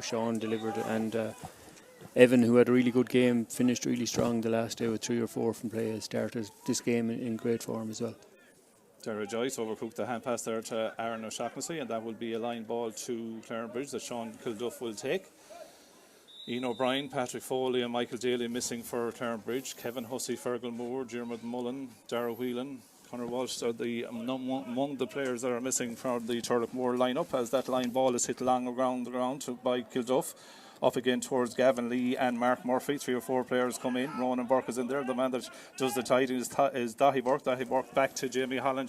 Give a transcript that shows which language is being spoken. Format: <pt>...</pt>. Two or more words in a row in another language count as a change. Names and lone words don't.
<en>Sean delivered, and Evan, who had a really good game, finished really strong the last day with 3 or 4 from play, has started this game in great form as well. Dara Joyce overcooked the hand pass there to Aaron O'Shaughnessy, and that will be a line ball to Clarinbridge that Sean Kilduff will take. Ian O'Brien, Patrick Foley and Michael Daly missing for Clarinbridge. Kevin Hussey, Fergal Moore, Dermot Mullen, Dara Whelan, Conor Walsh are among the players that are missing from the Turloughmore lineup, as that line ball is hit long around the ground by Kilduff. Up again towards Gavin Lee and Mark Murphy. 3 or 4 players come in. Ronan Burke is in there. The man that does the tidying is Dahi Burke. Dahi Burke back to Jamie Holland.</en>